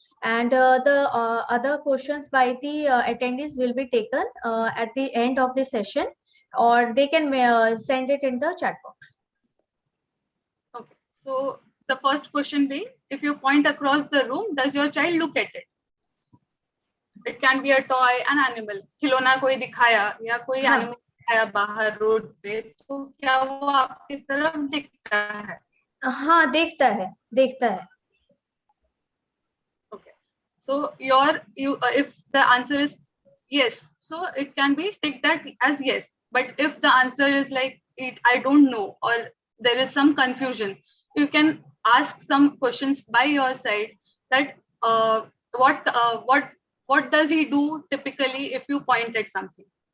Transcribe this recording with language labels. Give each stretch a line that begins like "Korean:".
English: And the other questions by the attendees will be taken at the end of the session, or they can send it in the chat box. Okay. So the first question being, if you point across the room, does your child look at it? It can be a toy, an animal.
Hindi: खिलौना कोई दिखाया या कोई animal दिखाया बाहर road पे, तो क्या वो आपकी तरफ दिखता है? हाँ, देखता है.
English: Okay. So if the answer is yes, so it can be ticked that as yes. But if the answer is like I don't know, or there is some confusion, you can ask some questions by your side that what does he do typically if you point at something?